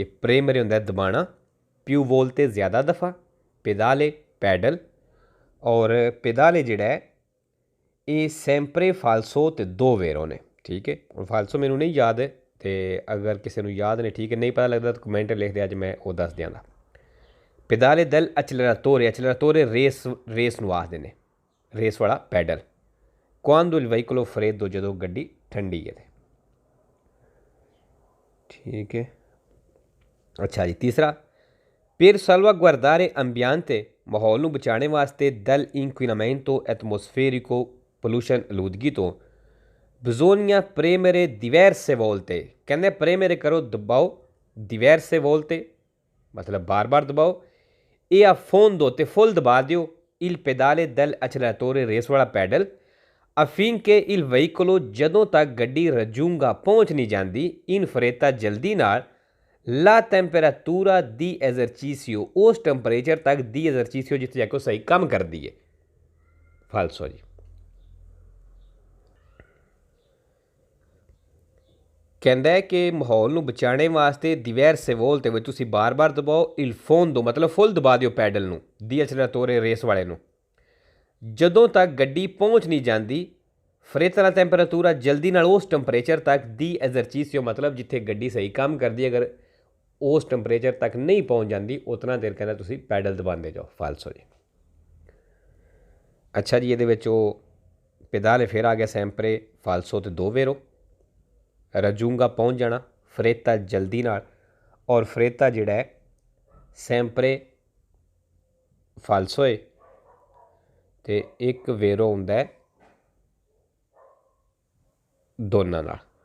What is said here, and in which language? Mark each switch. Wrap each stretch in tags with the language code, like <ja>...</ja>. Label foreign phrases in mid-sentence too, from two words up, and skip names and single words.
<pa>ਪ੍ਰੇਮਰੇ ਹੁੰਦਾ ਦਬਾਣਾ,</pa> <it>più volte</it> <pa>ਤੇ ਜ਼ਿਆਦਾ ਦਫਾ, ਪੈਦਾਲੇ ਪੈਡਲ, ਔਰ ਪੈਦਾਲੇ ਜਿਹੜਾ ਹੈ ਇਹ</pa> <it>sempre falso</it> <pa>ਤੇ ਦੋ ਵੇਰੋ ਨੇ। ਠੀਕ ਹੈ, ਹੁਣ ਫਾਲਸੋ ਮੈਨੂੰ ਨਹੀਂ ਯਾਦ ਹੈ, ਤੇ ਅਗਰ ਕਿਸੇ ਨੂੰ ਯਾਦ ਨੇ ਠੀਕ ਹੈ, ਨਹੀਂ ਪਤਾ ਲੱਗਦਾ ਤਾਂ ਕਮੈਂਟ ਲਿਖ ਦੇ, ਅੱਜ ਮੈਂ ਉਹ ਦੱਸ ਦਿਆਂਗਾ।</pa> <it>pedale dell'acceleratore</it> <pa>ਰੇਸ ਨੂੰ ਆਖਦੇ ਨੇ, ਰੇਸ ਵਾਲਾ ਪੈਡਲ।</pa> <it>quando il veicolo freddo</it> <pa>ਜਦੋਂ ਗੱਡੀ ਠੰਡੀ ਹੈ। ਠੀਕ ਹੈ, ਅੱਛਾ ਜੀ, ਤੀਸਰਾ</pa> <it>per salvaguardare ambiente</it> <pa>ਮਾਹੌਲ ਨੂੰ ਬਚਾਉਣ ਵਾਸਤੇ</pa> <it>dal inquinamento atmosferico</it> <pa>pollution ਆਲੂਦਗੀ ਤੋਂ</pa> <it>bisogna premere diverse volte,</it> <pa>ਕਹਿੰਦੇ premere ਕਰੋ ਦਬਾਓ,</pa> <it>diverse volte</it> <pa>ਮਤਲਬ ਬਾਰ-ਬਾਰ ਦਬਾਓ, ਇਹ ਆ fondo ਤੇ ਫੁੱਲ ਦਬਾ ਦਿਓ</pa> <it>il pedale dell'acceleratore</it> <pa>ਰੇਸ ਵਾਲਾ ਪੈਡਲ</pa> <it>affinché il veicolo</it> <pa>ਜਦੋਂ ਤੱਕ ਗੱਡੀ ਰਜੂੰਗਾ ਪਹੁੰਚ ਨਹੀਂ ਜਾਂਦੀ</pa> <it>in fretta</it> <pa>ਜਲਦੀ ਨਾਲ</pa> <it>la temperatura di esercizio</it> <pa>ਉਸ ਟੈਂਪਰੇਚਰ ਤੱਕ</pa> <it>di esercizio</it> <pa>ਜਿੱਥੇ ਜਾ ਕੇ ਸਹੀ ਕੰਮ ਕਰਦੀ ਹੈ। ਫਾਲਸੋ ਜੀ, ਕਹਿੰਦਾ ਹੈ ਕਿ ਮਾਹੌਲ ਨੂੰ ਬਚਾਉਣ ਵਾਸਤੇ</pa> <it>diverse volte</it> <pa>ਵਿੱਚ ਤੁਸੀਂ ਬਾਰ-ਬਾਰ ਦਬਾਓ</pa> <it>il fondo</it> <pa>ਮਤਲਬ ਫੁੱਲ ਦਬਾ ਦਿਓ ਪੈਡਲ ਨੂੰ,</pa> <it>di acceleratore</it> <pa>ਰੇਸ ਵਾਲੇ ਨੂੰ, ਜਦੋਂ ਤੱਕ ਗੱਡੀ ਪਹੁੰਚ ਨਹੀਂ ਜਾਂਦੀ ਫਰੇਤਾ ਦਾ ਟੈਂਪਰੇਚਰ ਜਲਦੀ ਨਾਲ ਉਸ ਟੈਂਪਰੇਚਰ ਤੱਕ</pa> <it>di esercizio</it> <pa>ਮਤਲਬ ਜਿੱਥੇ ਗੱਡੀ ਸਹੀ ਕੰਮ ਕਰਦੀ, ਅਗਰ ਉਸ ਟੈਂਪਰੇਚਰ ਤੱਕ ਨਹੀਂ ਪਹੁੰਚ ਜਾਂਦੀ ਉਤਨਾ ਦੇਰ ਕਹਿੰਦਾ ਤੁਸੀਂ ਪੈਡਲ ਦਬਾਉਂਦੇ ਜਾਓ। ਫਾਲਸੋ ਜੀ, ਅੱਛਾ ਜੀ, ਇਹਦੇ ਵਿੱਚ ਉਹ ਪੈਦਾਲੇ ਫਿਰ ਆ ਗਿਆ</pa> <it>sempre falso</it> <pa>ਤੇ ਦੋ ਵੇਰੋ, ਰਜੂੰਗਾ ਪਹੁੰਚ ਜਾਣਾ, ਫਰੇਤਾ ਜਲਦੀ ਨਾਲ, ਔਰ ਫਰੇਤਾ ਜਿਹੜਾ ਹੈ</pa> <it>sempre falso</it> <pa>ਤੇ ਇੱਕ ਵੇਰੋ ਹੁੰਦਾ ਦੋਨਾਂ ਨਾਲ।</pa>